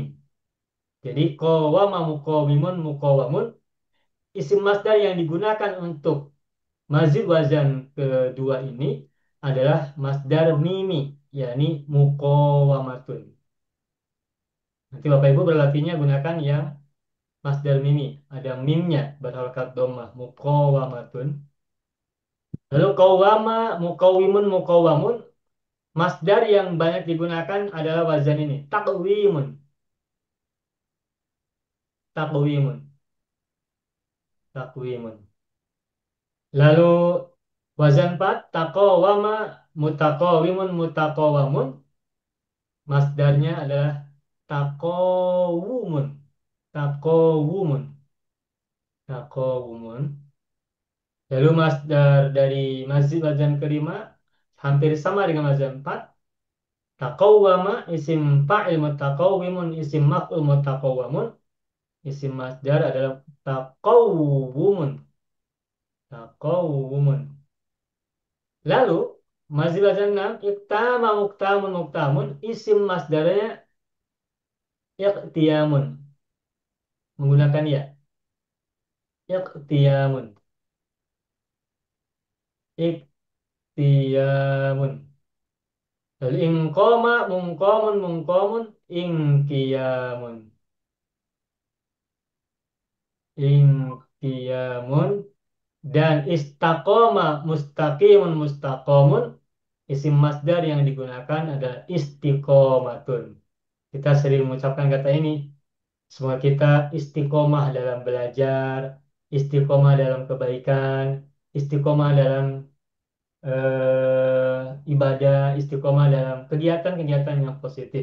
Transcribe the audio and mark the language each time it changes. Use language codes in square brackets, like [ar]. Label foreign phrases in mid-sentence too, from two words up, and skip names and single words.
[id] Jadi [ar] قاوم مقاوم مقاوم اسم مصدر [id] yang digunakan untuk mazid wazan kedua ini adalah [ar] مصدر ميمي, [id] yakni muqawamatun. Nanti Bapak Ibu berlatihnya gunakan yang [ar] مصدر ميمي, [id] ada mimnya berharokat dhammah muqawamatun. Lalu [ar] قاوم مقاوم مقاوم [id] masdar yang banyak digunakan adalah wazan ini, [ar] تقويم تقويم تقويم. [id] Lalu wazan 4 [ar] تقاوم متقاوم متقاوم [id] masdarnya adalah taqawumun. [ar] تقاوم تقاوم. [id] Lalu masdar dari mazid wazan kelima hampir sama dengan wazan 4. [ar] تقوّم اسم فاعل متقوّم اسم مفعول متقوّم. اسم مصدر [id] adalah taqawwumun. [ar] Taqawwumun. [id] Lalu mazid wazan 6 [ar] اقتام مقتام مقتام [id] isim masdarnya iqtiyamun. Menggunakan ya. Iqtiyamun. [ar] اقتيام. Lalu انقام منقام منقام انقيام. انقيام. [id] Dan [ar] استقام مستقيم مستقام. اسم مصدر [id] yang digunakan adalah istiqomatun. Kita sering mengucapkan kata ini. Semoga kita istiqomah dalam belajar, istiqomah dalam kebaikan, istiqomah dalam ibadah, istiqomah dalam kegiatan-kegiatan yang positif.